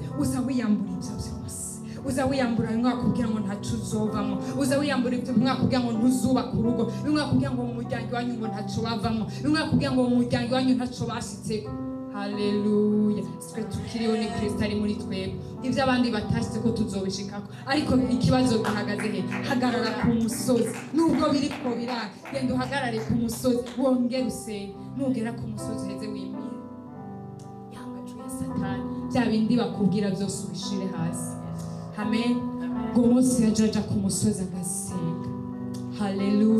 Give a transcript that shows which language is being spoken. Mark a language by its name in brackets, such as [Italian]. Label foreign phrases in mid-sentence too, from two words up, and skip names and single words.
[Rundi] uza wiyambura ibyo byose uza wiyambura mwaka kugira ngo ntacu uzovamo uza wiyambura ibyo mwaka kugira ngo ntuzubaka urugo mwaka kugira ngo mu muryango wanyu ngo ntacu bavamo mwaka kugira ngo mu muryango wanyu ntacu bashitse haleluya twe tukiriho ni Kristo ari muri twebwe ivyo abandi batashitse ko tuzobishikako ariko ikibazo gihagaze he hagarara ku musozi nubwo biri ko biraka genda uhagarare ku musozi wongere usenge nugera ku musozi heze wimira yamajwi ya Satani bya bindi bakubwira byose ubishire hasi amen ngo Mose yajaja ku musozi agasenga haleluya.